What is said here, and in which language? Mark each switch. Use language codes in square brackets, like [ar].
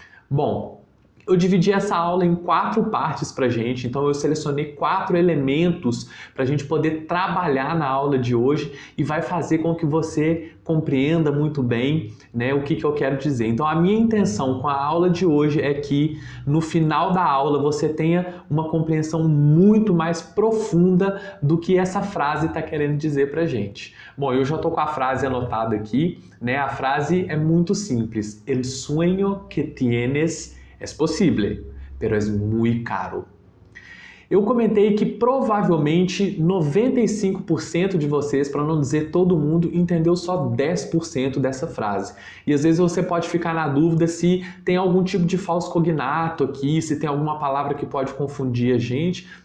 [pt] Bom, eu dividi essa aula em 4 partes para a gente, então eu selecionei 4 elementos para a gente poder trabalhar na aula de hoje e vai fazer com que você compreenda muito bem, né, o que eu quero dizer. Então a minha intenção com a aula de hoje é que no final da aula você tenha uma compreensão muito mais profunda do que essa frase está querendo dizer para a gente. Bom, eu já estou com a frase anotada aqui, né? A frase é muito simples. [es] El sueño que tienes es posible, pero es muy caro. [pt] Eu comentei que provavelmente 95% de vocês, para não dizer todo mundo, entendeu só 10% dessa frase. E às vezes você pode ficar na dúvida se tem algum tipo de falso cognato aqui, se tem alguma palavra que pode confundir a gente.